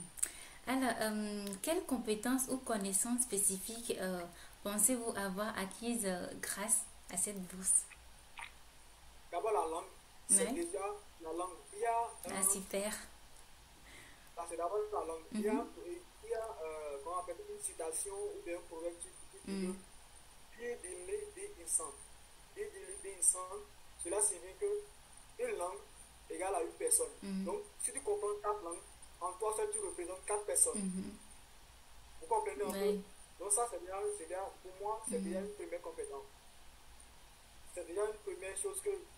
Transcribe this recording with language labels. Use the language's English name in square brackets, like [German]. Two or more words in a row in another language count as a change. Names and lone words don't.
[French] Alors, quelles compétences ou connaissances spécifiques pensez-vous avoir acquises grâce à cette bourse? D'abord, la langue. C'est Ouais. déjà la langue. Il y a Ah, un. super. C'est d'abord la langue. Mhm. Il y a comment on appelle, une citation ou bien un proverbe qui dit que Mhm. [Turkish] bir dinli bir insan. Bir dinli bir insan, [French] cela signifie que une langue égale à une personne. Mhm. Donc, si tu comprends quatre langues, en toi seul tu représentes quatre personnes. Mhm. Vous comprenez un peu? Ouais. Donc, ça, pour moi, c'est déjà Mhm. une première compétence. C'est déjà une première chose que